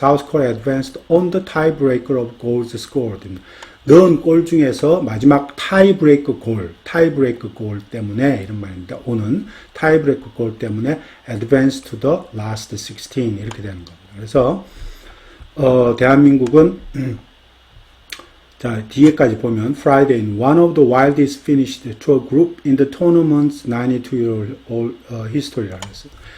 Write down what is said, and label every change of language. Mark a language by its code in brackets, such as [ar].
[en] South Korea advanced on the tiebreaker of goals scored. [ko] 넣은 골 중에서 마지막 타이브레이크 골 때문에 이런 말입니다. 오는 타이브레이크 골 때문에 [en] advanced to the last 16 [ko] 이렇게 되는 겁니다. 그래서 대한민국은 자, 뒤에까지 보면 [en] Friday in one of the wildest finished to a group in the tournament's 92-year history라고 했어요.